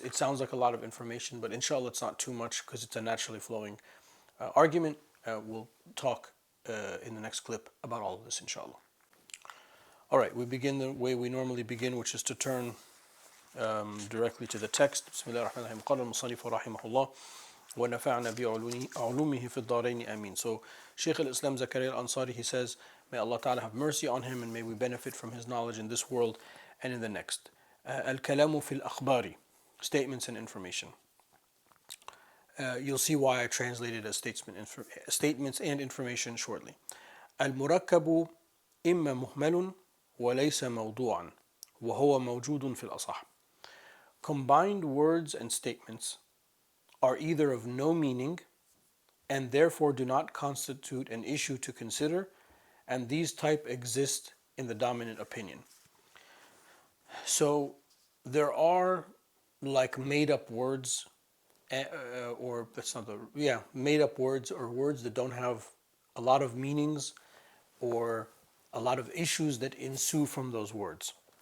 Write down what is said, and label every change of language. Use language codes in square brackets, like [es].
[en] It sounds like a lot of information, but inshallah it's not too much because it's a naturally flowing argument. We'll talk in the next clip about all of this, inshallah. All right, we begin the way we normally begin, which is to turn directly to the text. Bismillah ar-Rahman ar-Rahim. [ar] قال المصنف رحمه الله ونفعنا بعلومه في الدارين آمين. [en] So Shaykh al-Islam Zakaria al-Ansari, he says, may Allah Ta'ala have mercy on him and may we benefit from his knowledge in this world and in the next. [ar] Al-Kalamu fil Akhbari, [en] statements and information. You'll see why I translated as statements and information shortly. [ar] المركب إما مهمل وليس موضوعا وهو موجود في الأصح. [en] Combined words and statements are either of no meaning and therefore do not constitute an issue to consider, and these type exist in the dominant opinion. So there are like made up words or that's not the made up words or words that don't have a lot of meanings or a lot of issues that ensue from those words.